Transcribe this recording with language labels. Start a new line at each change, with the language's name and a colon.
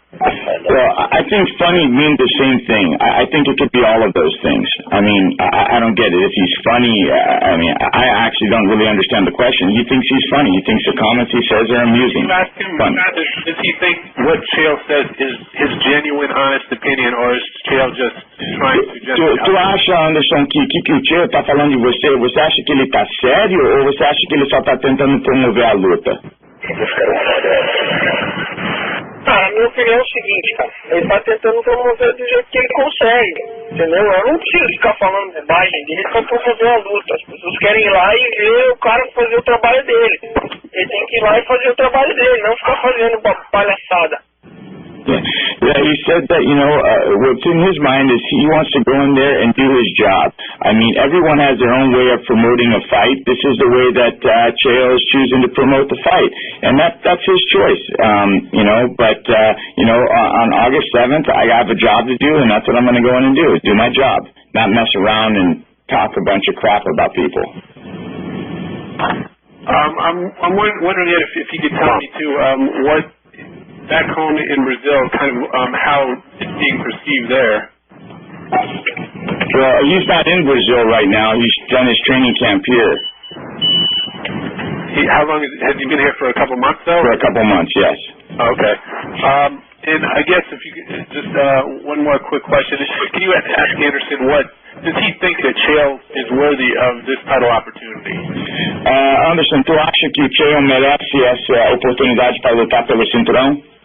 English: Well, I think funny means the same thing. I think it could be all of those things. I mean, I don't get it. If he's funny, I mean, I actually don't really understand the question. He thinks he's funny. He thinks the comments he says are amusing. Does he think what Chael says is his genuine, honest opinion, or is Chael just trying to just...
Portuguese: Tu acha, Anderson, que o Chael tá falando de você, você acha que ele tá sério ou você acha que ele só tá tentando promover a luta? Cara, a minha opinião é o seguinte, cara. Ele tá tentando promover do jeito que ele consegue, entendeu? Eu não preciso ficar falando bobagem dele pra promover a luta. As pessoas querem ir lá e ver o cara fazer o trabalho dele. Ele tem que ir lá e fazer o trabalho dele, não ficar fazendo palhaçada.
English: Yeah, he said that, what's in his mind is he wants to go in there and do his job. I mean, everyone has their own way of promoting a fight. This is the way that Chael is choosing to promote the fight. And that's his choice, But on August 7th, I have a job to do, and that's what I'm going to go in and do, is do my job, not mess around and talk a bunch of crap about people. I'm wondering if you could tell me, too, what... back home in Brazil, kind of how it's being perceived there. Well, he's not in Brazil right now. He's done his training camp here. How long has he been here? For a couple months, though? For a couple months, yes. Okay. And I guess if you could just one more quick question. Can you ask Anderson does he think that Chael is worthy of this title opportunity?
Portuguese: Anderson, tu acha que o Chael merece essa oportunidade para lutar pelo cinturão?